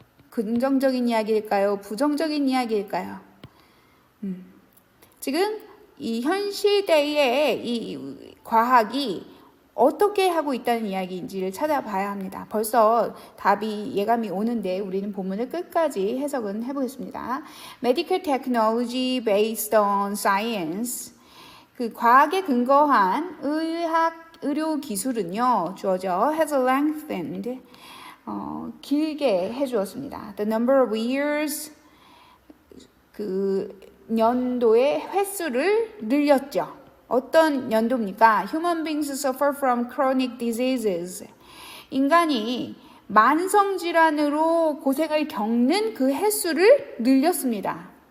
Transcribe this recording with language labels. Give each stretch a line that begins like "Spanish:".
Korean: 긍정적인 이야기일까요? 부정적인 이야기일까요? 지금 이 현 시대의 이 과학이 어떻게 하고 있다는 이야기인지를 찾아봐야 합니다. 벌써 답이 예감이 오는데 우리는 본문을 끝까지 해석은 해보겠습니다.
English: Medical technology based on science.
Korean: 그 과학에 근거한 의료 기술은요, 주어져
English: has lengthened.
Korean: 길게 해주었습니다.
English: The number of years.
Korean: 그 연도의 횟수를 늘렸죠. 어떤 연도입니까?
English: Human beings suffer from chronic diseases.
Korean: 인간이 만성질환으로 고생을 겪는 그 횟수를 늘렸습니다.